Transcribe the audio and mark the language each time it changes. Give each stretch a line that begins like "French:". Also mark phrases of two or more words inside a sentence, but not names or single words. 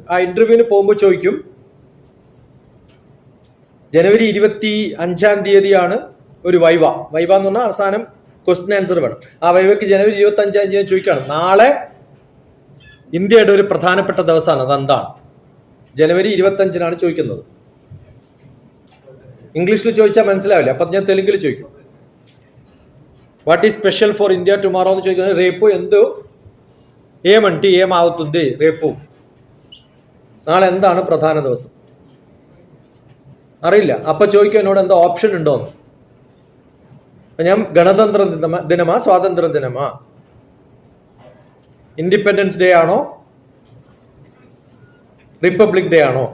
Malayalam: ആ ഇന്റർവ്യൂവിന് പോകുമ്പോൾ ചോദിക്കും, ജനുവരി 25-ാം തീയതിയാണ് ഒരു വൈവ എന്ന് പറഞ്ഞാൽ അവസാനം
English: question answer
Malayalam: വേണം. ആ വൈവയ്ക്ക് ജനുവരി 25-ാം തീയതി ചോദിക്കുകയാണ്, നാളെ ഇന്ത്യയുടെ ഒരു പ്രധാനപ്പെട്ട ദിവസമാണ്, അതെന്താണ്? ജനുവരി 25-നാണ് ചോദിക്കുന്നത്. ഇംഗ്ലീഷിൽ ചോദിച്ചാൽ മനസ്സിലാവില്ല. അപ്പൊ ഞാൻ തെലുങ്കിൽ ചോദിക്കും,
English: What is special for India tomorrow
Telugu: అని ചോദിക്കുന്നത് రేపు ఎందు ఏమంటే ఏమవుతుంది రేపు,
Malayalam: നാളെ എന്താണ് പ്രധാന ദിവസം അറിയില്ല. അപ്പൊ ചോദിക്കും എന്നോട് എന്താ ഓപ്ഷൻ ഉണ്ടോന്ന്. ഞാൻ ഗണതന്ത്ര ദിനമാ, സ്വാതന്ത്ര്യ ദിനമാ,
English: Independence Day
Malayalam: ആണോ,
English: Republic Day
Malayalam: ആണോ?